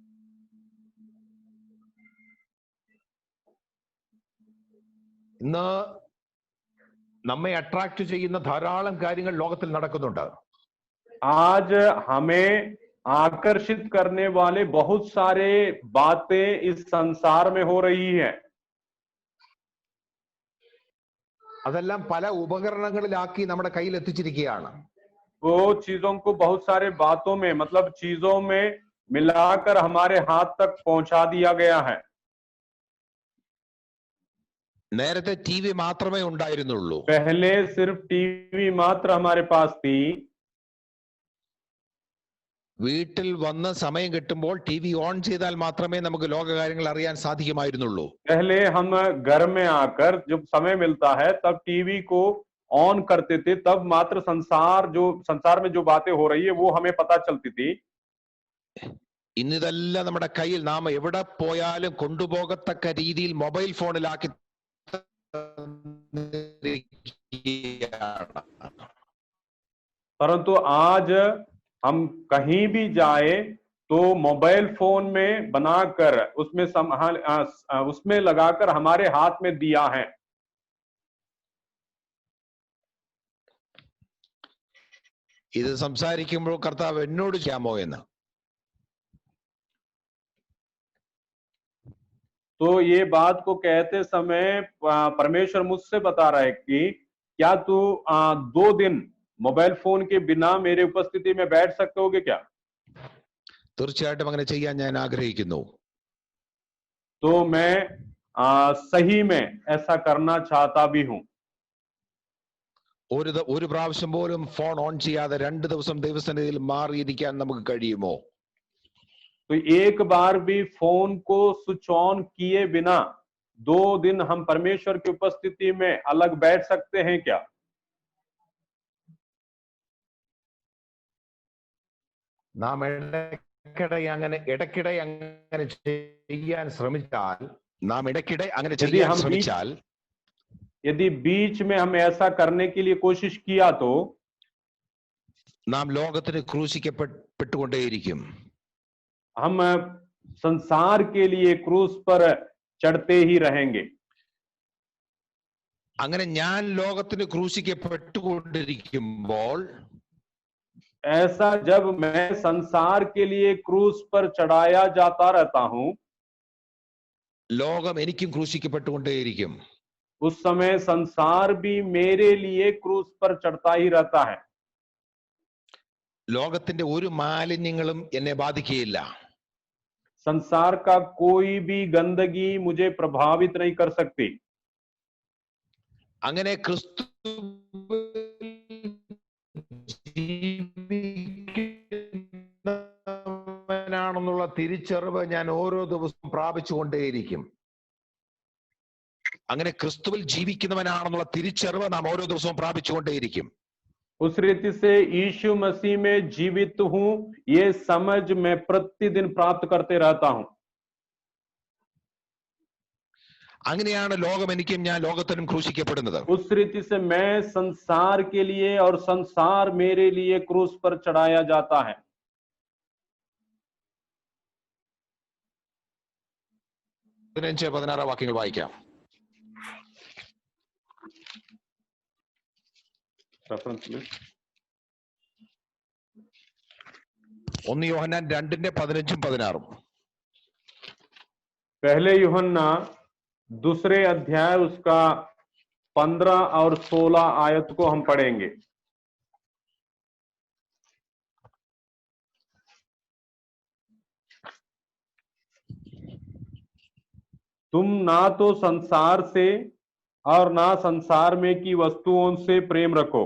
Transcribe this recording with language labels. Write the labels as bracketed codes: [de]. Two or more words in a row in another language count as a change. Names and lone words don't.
[ml] ഇന്ന് നമ്മെ അട്രാക്ട് ചെയ്യുന്ന ധാരാളം കാര്യങ്ങൾ ലോകത്തിൽ നടക്കുന്നുണ്ട്. [hi] आज हमें आकर्षित करने वाले बहुत सारे बातें इस संसार में हो रही है. [ml] അതെല്ലാം പല ഉപകരണങ്ങളിലാക്കി നമ്മുടെ കയ്യിൽ എത്തിച്ചിരിക്കുകയാണ്. [hi] वो चीजों को बहुत सारे बातों में, मतलब चीजों में मिलाकर हमारे हाथ तक पहुंचा दिया गया है. [ml] നേരത്തെ ടിവി മാത്രമേ ഉണ്ടായിരുന്നുള്ളൂ. [hi] पहले सिर्फ टीवी मात्र हमारे पास थी. [ml] വീട്ടിൽ വന്ന് സമയം കിട്ടുമ്പോൾ ടിവി ഓൺ ചെയ്താൽ മാത്രമേ നമുക്ക് ലോകകാര്യങ്ങൾ അറിയാൻ സാധിക്കുമായിരുന്നുള്ളൂ. [hi] पहले हम घर में आकर जब समय मिलता है तब टीवी को ऑन करते थे, तब मात्र संसार में जो बातें हो रही है वो हमें पता चलती थी. [ml] ഇന്നിതെല്ലാം നമ്മുടെ കയ്യിൽ നാം എവിടെ പോയാലും കൊണ്ടുപോകത്തക്ക രീതിയിൽ മൊബൈൽ ഫോണിലാക്കി. [hi] परंतु आज हम कहीं भी जाए तो मोबाइल फोन में बनाकर उसमें लगाकर हमारे हाथ में दिया है. [ml] ഇത് സംസാരിക്കുമ്പോൾ കർത്താവ് എന്നോട് ചെയ്യാമോ എന്ന്. [hi] तो ये बात को कहते समय परमेश्वर मुझसे बता रहा है कि क्या तू 2 दिन मोबाइल फोन के बिना मेरे उपस्थिति में बैठ सकते होगे क्या? [ml] തീർച്ചയായിട്ടും അങ്ങനെ ചെയ്യാൻ ഞാൻ ആഗ്രഹിക്കുന്നു. [hi] तो मैं सही में ऐसा करना चाहता भी हूं। [ml] ഒരു പ്രാവശ്യം പോലും ഫോൺ ഓൺ ചെയ്യാതെ 2 ദിവസം ദൈവസന്നിധിയിൽ മാറിയിരിക്കാൻ നമുക്ക് കഴിയുമോ? [hi] तो एक बार भी फोन को स्विच ऑन किए बिना 2 दिन हम परमेश्वर की उपस्थिति में अलग बैठ सकते हैं क्या? [ml] നാം ഇടയ്ക്കിടെ അങ്ങനെ ചെയ്യാൻ ശ്രമിച്ചാൽ [hi] यदि बीच में हम ऐसा करने के लिए कोशिश किया तो [ml] നാം ലോകത്തിന് ക്രൂശിക്കപ്പെട്ടുകൊണ്ടേയിരിക്കും. [hi] हम संसार के लिए क्रूस पर चढ़ते ही रहेंगे. [ml] അങ്ങനെ ഞാൻ ലോകത്തിന് ക്രൂശിക്കപ്പെട്ടുകൊണ്ടിരിക്കുമ്പോൾ, [hi] ऐसा जब मैं संसार के लिए क्रूस पर चढ़ाया जाता रहता हूं, [ml] ലോകം എനിക്കും ക്രൂശിക്കപ്പെട്ടുകൊണ്ടേയിരിക്കും. [hi] उस समय संसार भी मेरे लिए क्रूस पर चढ़ता ही रहता है. [ml] ലോകത്തിന്റെ ഒരു മാലിന്യങ്ങളും എന്നെ ബാധിക്കുകയില്ല. [hi] संसार का कोई भी गंदगी मुझे प्रभावित नहीं कर सकती. [ml] അങ്ങനെ ക്രിസ്തു ാണെന്നുള്ള തിരിച്ചറിവ് ഞാൻ ഓരോ ദിവസവും പ്രാപിച്ചുകൊണ്ടേയിരിക്കും. അങ്ങനെ ക്രിസ്തുവിൽ ജീവിക്കുന്നവനാണെന്നുള്ള തിരിച്ചറിവ് നാം ഓരോ ദിവസവും പ്രാപിച്ചുകൊണ്ടേയിരിക്കും. [hi] उस रीति से यीशु मसीह में जीवित हूं, ये समझ मैं प्रतिदिन प्राप्त करते रहता हूं. [ml] അങ്ങനെയാണ് ലോകം എനിക്കും ഞാൻ ലോകത്തിനും ക്രൂശിക്കപ്പെടുന്നത്. [hi] उस रीति से मैं संसार के लिए और संसार मेरे लिए क्रूस पर चढ़ाया जाता है. [ml] 15-16 വാക്യങ്ങൾ വായിക്കാം. ഒന്ന് യോഹന്നാൻ 2:15-16. [hi] पहले यूहन्ना दूसरे अध्याय उसका 15 और 16 आयत को हम पढ़ेंगे. तुम ना तो संसार से और ना संसार में की वस्तुओं से प्रेम रखो.